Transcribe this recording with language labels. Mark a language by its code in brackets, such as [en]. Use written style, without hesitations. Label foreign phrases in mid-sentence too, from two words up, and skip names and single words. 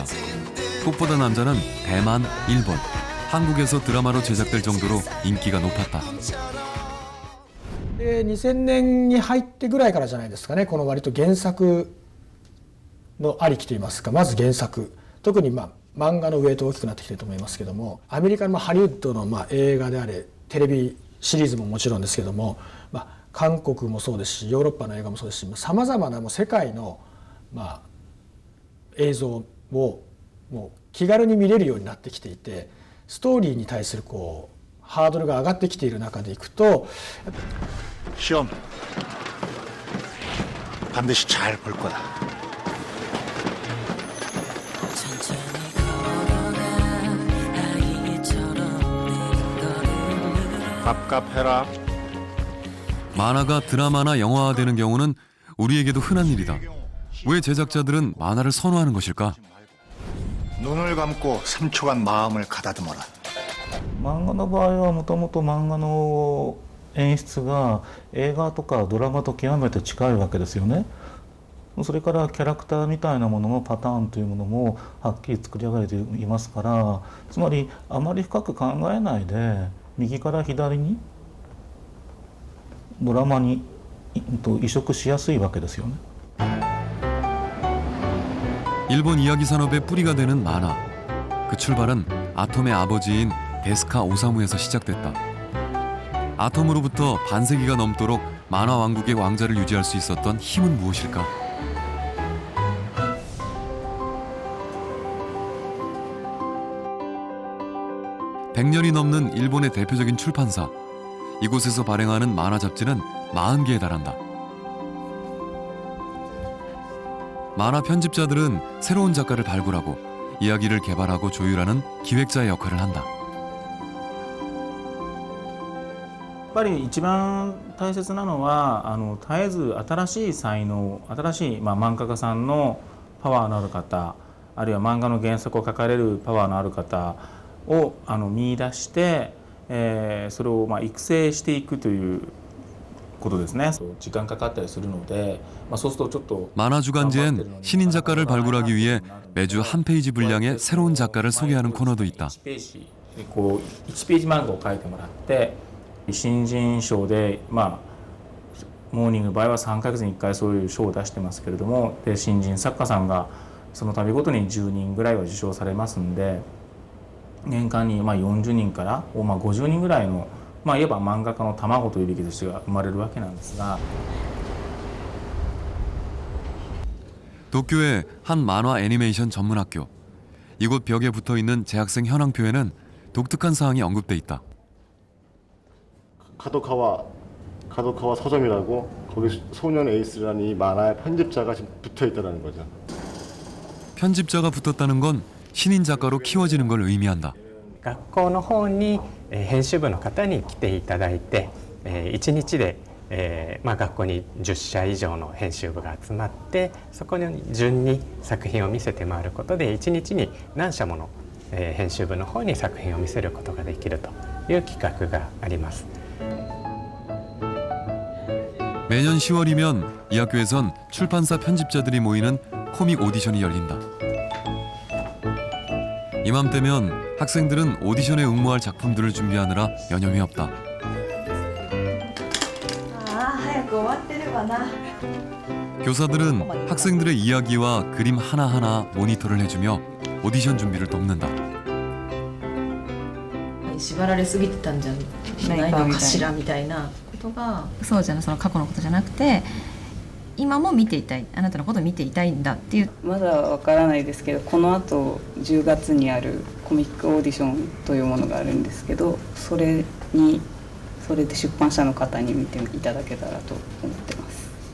[ko] 꽃보다 남자는 대만, 일본, 한국에서 드라마로 제작될 정도로 인기가 높았다. [ja] 2000 年に入ってぐらいからじゃないですかね。この割と原作のありきといいますか、まず原作、特に漫画のウェイト大きくなってきてると思いますけども、アメリカのハリウッドの映画であれ、テレビシリーズももちろんですけども、韓国もそうですし、ヨーロッパの映画もそうですし、さまざまな世界の映像をもう気軽に見れるようになってきていて、ストーリーに対するハードルが上がってきている中でいくと、 [ko] 시험 반드시 잘 볼 거다. 갑갑해라. 만화가 드라마나 영화화되는 경우는 우리에게도 흔한 일이다. 왜 제작자들은 만화를 선호하는 것일까? 눈을 감고 3초간 마음을 가다듬어라. [ja] 漫画の場合はもともと漫画の演出が映画とかドラマと極めて近いわけですよね。それからキャラクターみたいなもののパターンというものもはっきり作り上げていますから、つまりあまり深く考えないで右から左にドラマに移植しやすいわけですよね。 [ko] 일본 이야기 산업의 뿌리가 되는 만화. 그 출발은 아톰의 아버지인 데스카 오사무에서 시작됐다. 아톰으로부터 반세기가 넘도록 만화 왕국의 왕자를 유지할 수 있었던 힘은 무엇일까? (100년이) 넘는 일본의 대표적인 출판사. 이곳에서 발행하는 만화 잡지는 40개에 달한다. 만화 편집자들은 새로운 작가를 발굴하고 이야기를 개발하고 조율하는 기획자의 역할을 한다. [ja] やっぱり一番大切なのは絶えず新しい才能、新しい、漫画家さんのパワーのある方、あるいは漫画の原作を書かれるパワーのある方を見出して、それを育成していくということですね。時間かかったりするので、そうするとちょっと [ko] 만화 주간지엔 신인 작가를 발굴하기 위해 매주 한 페이지 분량의 새로운 작가를 소개하는 코너도 있다. [ja] 1 ページ漫画を書いてもらって、新人賞でモーニングの場合は3ヶ月に1回そういう賞を出してますけれども、で新人作家さんがその度ごとに10人ぐらいは受賞されますんで、年間に40人から50人ぐらいのいわば漫画家の卵というべきとしてが生まれるわけなんですが。 [ko] 도쿄의 한 만화 애니메이션 전문학교. 이곳 벽에 붙어있는 재학생 현황표에는 독특한 사항이 언급돼 있다. 카도카와 서점이라고 거기 소년 에이스라는 이 만화의 편집자가 지금 붙어있다는 거죠. 편집자가 붙었다는 건 신인 작가로 키워지는 걸 의미한다. [ja] 学校の方に編集部の方に来ていただいて、1日で学校に10社以上の編集部が集まって、そこに順に作品を見せて回ることで1日に何社もの編集部の方に作品を見せることができるという企画があります。 [ko] 매년 10월이면 이 학교에선 출판사 편집자들이 모이는 코믹 오디션이 열린다. 이맘때면 학생들은 오디션에 응모할 작품들을 준비하느라 여념이 없다. 교사들은 학생들의 이야기와 그림 하나하나 모니터를 해주며 오디션 준비를 돕는다. [ja] 縛られすぎてたんじゃないのかしらみたいなことが、そうじゃない、その過去のことじゃなくて、今も見ていたい、あなたのことを見ていたいんだっていう。まだわからないですけど、この後10月にあるコミックオーディションというものがあるんですけど、それで出版社の方に見ていただけたらと思ってます。